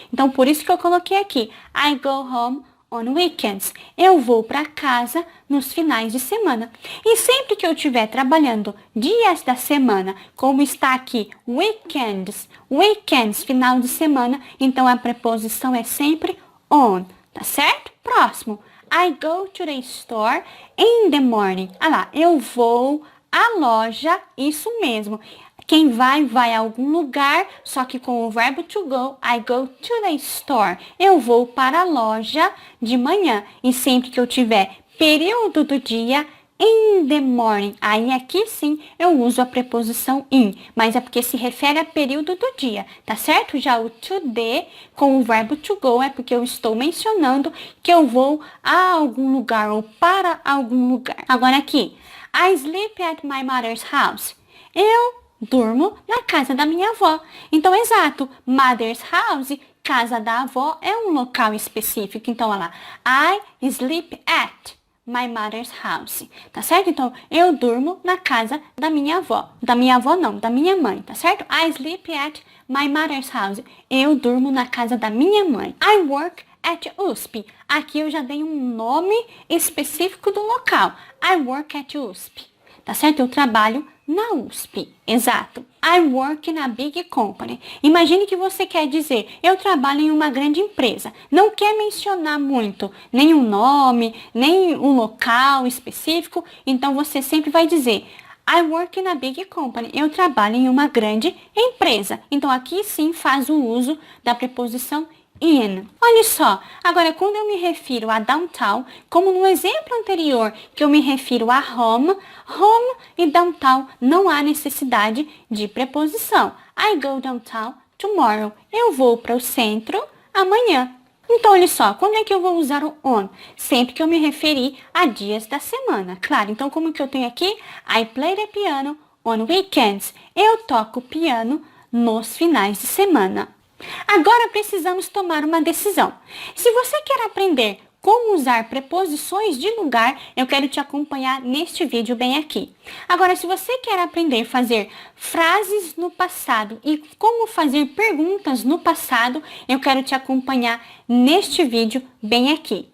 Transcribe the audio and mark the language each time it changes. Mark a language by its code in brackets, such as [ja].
[pt] Então, por isso que eu coloquei aqui, [en] I go home on weekends. [pt] Eu vou para casa nos finais de semana. E sempre que eu estiver trabalhando dias da semana, como está aqui, weekends, final de semana, então a preposição é sempre on, tá certo? Próximo. [en] I go to the store in the morning. [pt] Ah lá, eu vou à loja, isso mesmo. Quem vai a algum lugar, só que com o verbo to go, [en] I go to the store. [pt] Eu vou para a loja de manhã. E sempre que eu tiver período do dia, [en] in the morning. [pt] Aí aqui sim eu uso a preposição in, mas é porque se refere a período do dia, tá certo? Já o to the com o verbo to go é porque eu estou mencionando que eu vou a algum lugar ou para algum lugar. Agora aqui, [en] I sleep at my mother's house. [pt] Eu durmo na casa da minha avó. Então, exato, mother's house, casa da avó, é um local específico. Então, olha lá, [en] I sleep at my mother's house, [pt] tá certo? Então, eu durmo na casa da minha avó. Da minha avó não, da minha mãe, tá certo? [en] I sleep at my mother's house. [pt] Eu durmo na casa da minha mãe. [en] I work at USP. [pt] Aqui eu já dei um nome específico do local. [en] I work at USP, [pt] tá certo? Eu trabalho na USP, exato. [en] I work in a big company. [pt] Imagine que você quer dizer, eu trabalho em uma grande empresa. Não quer mencionar muito, nem um nome, nem um local específico. Então, você sempre vai dizer, [en] I work in a big company. [pt] Eu trabalho em uma grande empresa. Então, aqui sim faz o uso da preposição in. Olha só, agora quando eu me refiro a downtown, como no exemplo anterior que eu me refiro a home, home e downtown não há necessidade de preposição. [en] I go downtown tomorrow. [pt] Eu vou para o centro amanhã. Então, olha só, quando é que eu vou usar o on? Sempre que eu me referir a dias da semana. Claro, então como que eu tenho aqui? [en] I play the piano on weekends. [pt] Eu toco piano nos finais de semana. Agora precisamos tomar uma decisão. Se você quer aprender como usar preposições de lugar, eu quero te acompanhar neste vídeo bem aqui. Agora, se você quer aprender a fazer frases no passado e como fazer perguntas no passado, eu quero te acompanhar neste vídeo bem aqui.